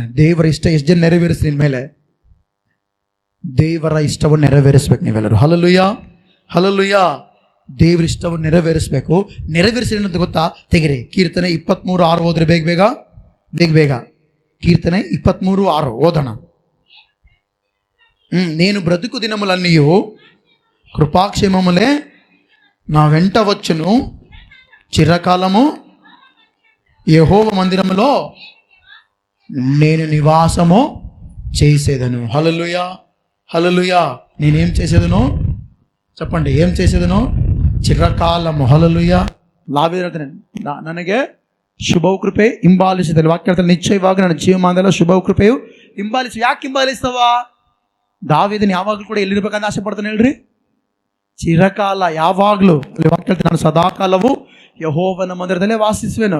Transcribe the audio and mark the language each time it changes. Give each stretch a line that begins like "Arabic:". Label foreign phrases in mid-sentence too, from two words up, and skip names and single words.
Kannada: ದೇವರ ಇಷ್ಟ ಎಷ್ಟು ಜನ ನೆರವೇರಿಸಿ ನಿನ್ನ ಮೇಲೆ? ದೇವರ ಇಷ್ಟವನ್ನು ನೆರವೇರಿಸ್ಬೇಕು ನೀವೆಲ್ಲರೂ. ಹಲ್ಲೆಲೂಯಾ. ಹಲ್ಲೆಲೂಯಾ. ದೇವರ ಇಷ್ಟವನ್ನು ನೆರವೇರಿಸಬೇಕು. ನೆರವೇರಿಸಿ ಏನಂತ ಗೊತ್ತಾ? ತೆಗಿರಿ ಕೀರ್ತನೆ 23:6 ಓದ್ರಿ. ಬೇಗ ಕೀರ್ತನೆ 23:6 ಓದೋಣ.
Telugu: నేను బ్రతుకు దినములన్నీయు కృపాక్షేమములే నా వెంట వచ్చును, చిరకాలము యెహోవ మందిరములో నేను నివాసము చేసేదను. హల్లెలూయా. హల్లెలూయా. నేనేం చేసేదను చెప్పండి? ఏం చేసేదను?
Kannada: ಚಿರಕಾಲము. ಹಲ್ಲೆಲೂಯಾ. ನನಗೆ ಶುಭವು ಕೃಪೆ ಹಿಂಬಾಲಿಸಿದಲ್ಲಿ ವಾಕ್ಯ ಹೇಳ್ತಾರೆ, ನಿಶ್ಚಯವಾಗಿ ನನ್ನ ಜೀವಮಾನದಲ್ಲ ಶುಭವು ಕೃಪೆಯು ಹಿಂಬಾಲಿಸಿ. ಯಾಕೆ ಹಿಂಬಾಲಿಸ್ತವ? ದಾವೀದನು ಯಾವಾಗಲೂ ಕೂಡ ಎಲ್ಲಿರ್ಬೇಕಂತ ಆಸೆ ಪಡ್ತಾನೆ ಹೇಳ್ರಿ? ಚಿರಕಾಲ. ಯಾವಾಗಲೂ ವಾಕ್ಯ ಹೇಳ್ತಾರೆ, ನಾನು ಸದಾಕಾಲವು ಯೆಹೋವನ ಮಂದಿರದಲ್ಲೇ ವಾಸಿಸುವೆನು.